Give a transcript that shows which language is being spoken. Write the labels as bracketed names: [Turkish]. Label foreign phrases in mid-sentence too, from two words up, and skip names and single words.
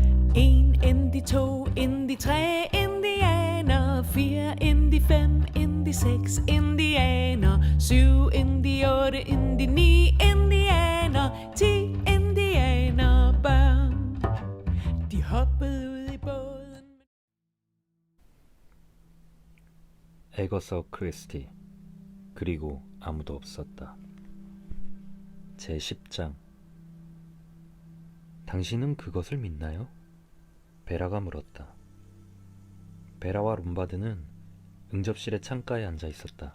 [Danish] En Indy, to Indy, tre indianer, fire Indy, fem Indy, seks indianer, syv Indy, otte Indy, ni indianer, 10 indianerbørn. De hoppede ud i båden. [Korean] 에거서 크리스티. 그리고 아무도 없었다. 제10장. 당신은 그것을 믿나요? 베라가 물었다. 베라와 롬바드는 응접실의 창가에 앉아 있었다.